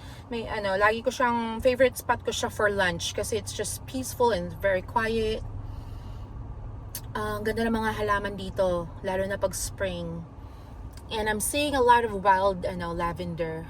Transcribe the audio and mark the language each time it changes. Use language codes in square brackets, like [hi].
[tl] May lagi ko siyang, [en] favorite spot ko siya for lunch kasi it's just peaceful and very quiet. [tl] Ang ganda ng mga halaman dito, lalo na pag spring. [en] And I'm seeing a lot of wild lavender.